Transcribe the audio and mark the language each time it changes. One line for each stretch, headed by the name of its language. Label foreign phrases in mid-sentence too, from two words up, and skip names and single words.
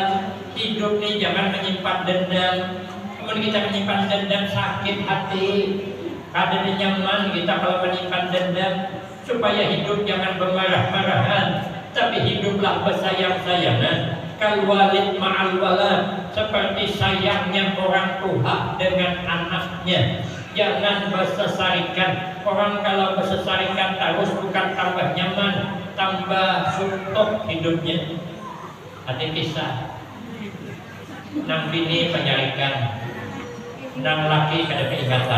Indonesian: Hidup nih jangan menyimpan dendam. Kemudian kita menyimpan dendam sakit hati. Kadang nyaman kita kalau menyimpan dendam, supaya hidup jangan bermarah-marahan, tapi hiduplah bersayang-sayangan.
Arabic: كالوالد مع الولد,
Indonesian: seperti sayangnya orang tua dengan anaknya. Jangan bersesarikan. Orang kalau bersesarikan terus bukan tambah nyaman, tambah suntuk hidupnya.
Banjar: Ada kisah nang bini penyarikan, nang laki kada keingatan.